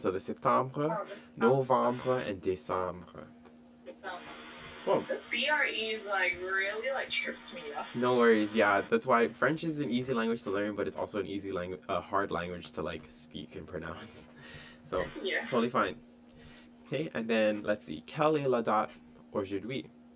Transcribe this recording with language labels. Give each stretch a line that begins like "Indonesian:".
English: So the septembre, November, and décembre. Whoa. The BREs really trips me up. No worries. Yeah, that's why French is an easy language to learn, but it's also an easy language, hard language to speak and pronounce. So yes. Totally fine. Okay, and then let's see.
French: Quelle est la date aujourd'hui?